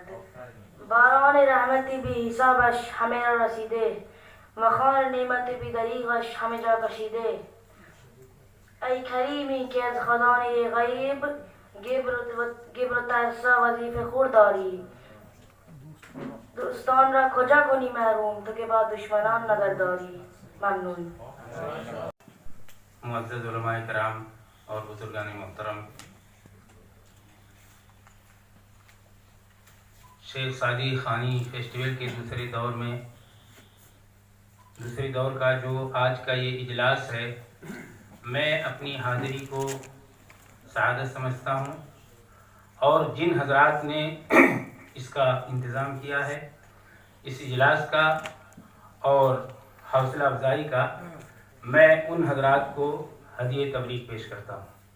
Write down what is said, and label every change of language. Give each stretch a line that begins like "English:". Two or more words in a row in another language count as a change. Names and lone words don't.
Persian: باران رحمتی بی حسابش همه را رسیده، مخان نعمت بی دریغش همه جا کشیده. ای کریمی که از خزانه غیب گبر و ترسا وظیفه خور داری. دوستان را کجا کنی محروم تو که با دشمنان نظر داری. ممنون.
Urdu: معزز علماء کرام اور بزرگان محترم، شیخ سعدی خوانی فیسٹیول کے دوسرے دور کا جو آج کا یہ اجلاس ہے، میں اپنی حاضری کو سعادت سمجھتا ہوں، اور جن حضرات نے اس کا انتظام کیا ہے اس اجلاس کا اور حوصلہ افزائی کا، میں ان حضرات کو ہدیہ تبریک پیش کرتا ہوں۔